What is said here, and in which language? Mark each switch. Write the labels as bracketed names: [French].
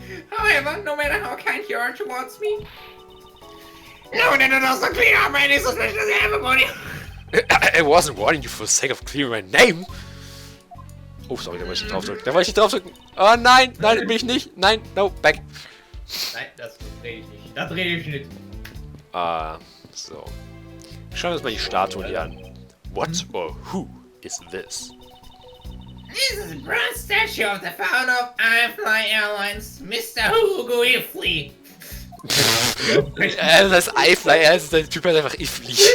[English] However, no matter how kind you are towards me, no, that doesn't clear up any suspicions of everybody. I wasn't warning you for the sake of clearing my name! [German] Oh, sorry, da wollte ich nicht draufdrücken. Da wollte ich nicht draufdrücken. Oh nein, nein, bin ich nicht. Nein, [English] no, back. [German] Nein, das rede ich nicht. Das rede ich nicht. So. Schauen wir uns mal die Statue hier an. [English] What or who is this? This is a bronze statue of the founder of AAI Airlines, Mr. Hugo Ifly. [German] Das heißt Ifly, der Typ heißt einfach Ifly.